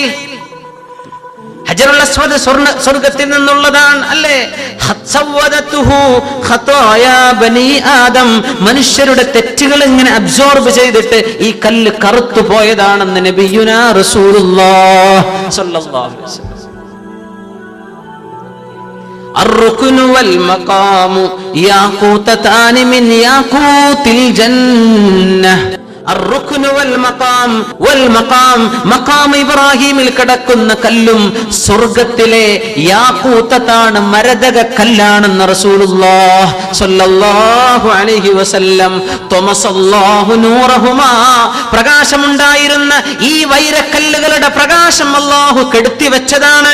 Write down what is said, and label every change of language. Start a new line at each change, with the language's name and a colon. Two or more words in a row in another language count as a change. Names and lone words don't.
Malayalam: ഹജറുൽ അസ്വദ് സ്വർഗത്തിൽ നിന്നുള്ളതാണ്. അല്ലേ, ആദം, മനുഷ്യരുടെ തെറ്റുകൾ ഇങ്ങനെ അബ്സോർബ് ചെയ്തിട്ട് ഈ കല്ല് കറുത്തു പോയതാണെന്ന്
Arabic: نبينا رسول الله صلى الله عليه وسلم. الركن والمقام ياقوتان من ياقوت الجنة.
Malayalam: മഖാം ഇബ്രാഹിമിൽ കിടക്കുന്ന കല്ലും സ്വർഗത്തിലെ യാഖൂത്താണ്, മരതക കല്ലാണെന്ന്
Arabic: رسول الله صلى الله عليه وسلم. طمس الله نورهما,
Malayalam: പ്രകാശമുണ്ടായിരുന്ന ഈ വൈരക്കല്ലുകളുടെ പ്രകാശം അല്ലാഹു കെടുത്തി വെച്ചതാണ്.